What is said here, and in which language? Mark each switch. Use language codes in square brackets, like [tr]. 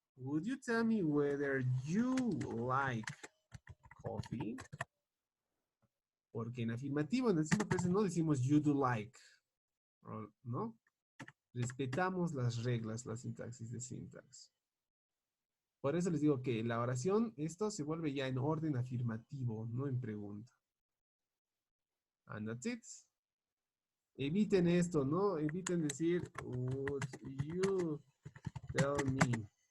[en] Would you tell me whether you like coffee? [es] Porque en afirmativo, en el simple present, no decimos [en] you do like, [es] ¿no? Respetamos las reglas, la sintaxis de syntax. Por eso les digo que la oración, esto se vuelve ya en orden afirmativo, no en pregunta. [en] And that's it. [es] Eviten esto, ¿no? Eviten decir, [en] would you tell me?